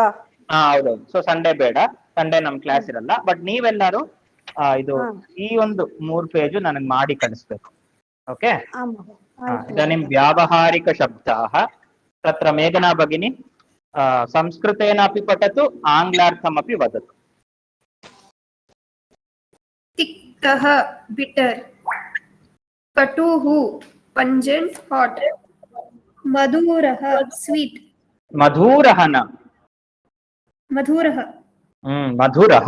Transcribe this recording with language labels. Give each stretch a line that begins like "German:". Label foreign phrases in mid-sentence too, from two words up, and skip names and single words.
Kannada: ಹೌದೌದು. ಸೊ ಸಂಡೇ ಬೇಡ, ಸಂಡೇ ನಮ್ ಕ್ಲಾಸ್ ಇರಲ್ಲ. ಬಟ್ ನೀವೆಲ್ಲರೂ ಇದು ಈ ಒಂದು 3 ಪೇಜು ನನಗ್ ಮಾಡಿ ಕಳಿಸ್ಬೇಕು.
Sanskrit: ಓಕೆ, ಇದಾನಿಂ ವ್ಯಾವಹಾರಿಕ ಶಬ್ದಾಃ ತತ್ರ ಮೇಘನಾ ಭಗಿನಿ ಸಂಸ್ಕೃತೇನಾಪಿ ಪಠತು ಆಂಗ್ಲಾರ್ಥಮಪಿ ವದತು.
English: तिक्तः bitter, कटुः pungent hot, मधुरः sweet,
Sanskrit: मधुरः न मधुरः मधुरः